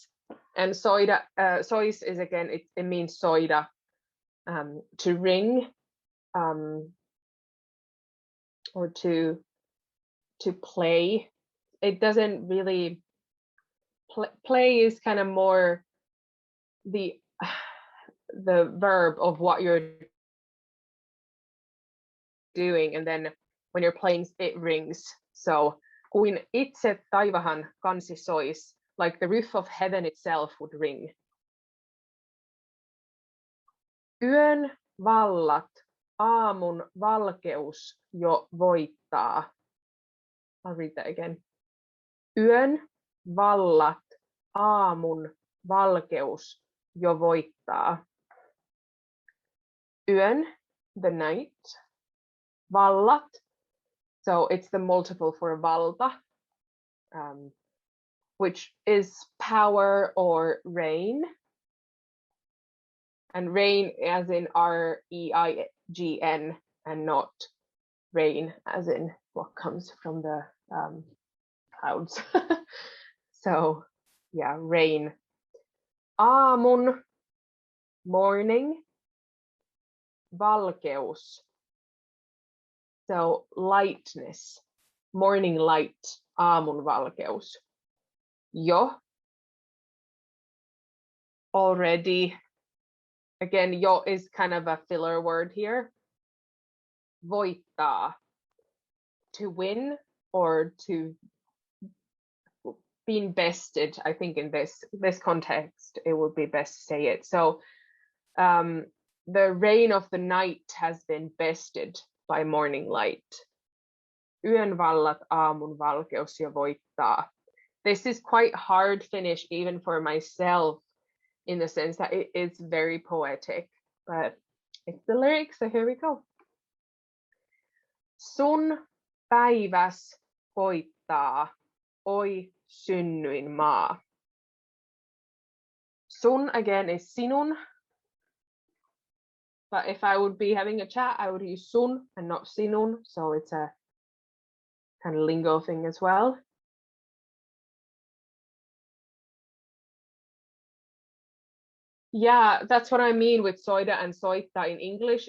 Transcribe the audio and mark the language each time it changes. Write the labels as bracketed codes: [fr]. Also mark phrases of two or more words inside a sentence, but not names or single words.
[en] And soida, sois is again, it means soida, to ring, or to play. It doesn't really, play is kind of more the verb of what you're doing, and then when you're playing, it rings. [fi] So kuin itse taivahan kansi sois, [en] like the roof of heaven itself would ring. [fi] Yön vallat, aamun valkeus jo voittaa. [en] I'll read that again. [fi] Yön vallat, aamun valkeus jo voittaa. Yön, [en] the night. Vallat, so it's the multiple for valta, which is power or reign. And reign as in R-E-I-G-N, and not rain as in what comes from the clouds. So yeah, rain. Aamun, morning. Valkeus. So lightness, morning light, [fi] aamun valkeus. Jo, [en] already. Again, jo is kind of a filler word here. Voittaa, to win or to being bested. I think in this context, it would be best to say it. So the reign of the night has been bested by morning light. [fi] Yön vallat aamun valkeus jo voittaa. [en] This is quite hard Finnish even for myself, in the sense that it is very poetic, but it's the lyrics, so here we go. [fi] Sun päiväs koittaa, oi synnyin maa. [en] Sun again is sinun, but if I would be having a chat, I would use sun and not sinun, so it's a kind of lingo thing as well. Yeah, that's what I mean with soida and soita in English.